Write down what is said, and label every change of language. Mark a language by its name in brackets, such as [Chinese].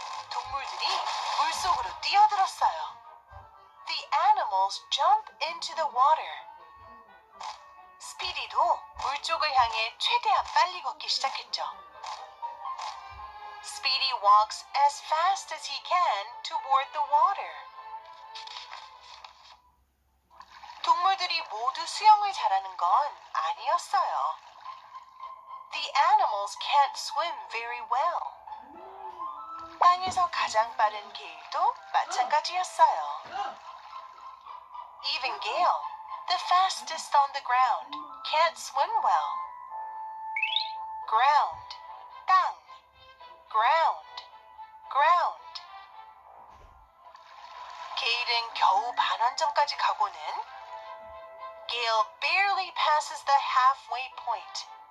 [Korean] 동물들이 물속으로 뛰어들었어요. [English] The animals jump into the water. [Korean] 스피디도 물쪽을 향해 최대한 빨리 걷기 시작했죠. [English] Speedy walks as fast as he can toward the water. [Korean] 동물들이 모두 수영을 잘하는 건 아니었어요. [English] The animals can't swim very well. [Korean] 땅에서 가장 빠른 게일도 마찬가지였어요. [English] Even Gale, the fastest on the ground, can't swim well. Ground, 땅, ground, ground. [Korean] 게일은 겨우 반환점까지 가고는 [English] Gale barely passes the halfway point.